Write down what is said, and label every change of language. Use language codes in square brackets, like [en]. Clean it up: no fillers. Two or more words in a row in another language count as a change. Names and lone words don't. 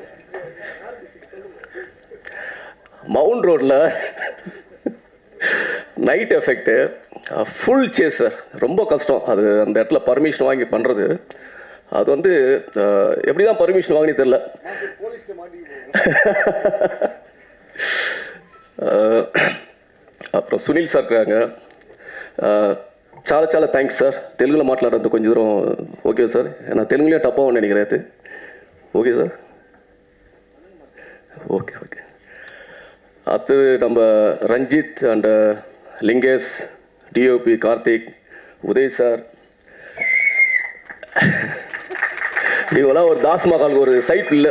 [ta] மவுண்ட் ரோடில் [en] night effect, full chaser, [ta] ரொம்ப கஷ்டம். அது அந்த இடத்துல பர்மிஷன் வாங்கி பண்ணுறது. அது வந்து எப்படி தான் பர்மிஷன் வாங்கினே தெரில. அப்புறம் சுனில் சார் இருக்காங்க. [te] చాలా థ్యాంక్స్ సార్. తెలుగులో మాట్లాడద్దు కొంచెం దూరం. ఓకే సార్, [ta] நான் தெலுங்குலேயே டப்பாக நினைக்கிறேன். ஓகே சார், ஓகே. அடுத்தது நம்ம ரஞ்சித் அண்ட் லிங்கேஷ், டிஓபி கார்த்திக், உதய் சார், இவங்களாம் ஒரு தாஸ்மஹாலுக்கு ஒரு சைட் பில்லர்.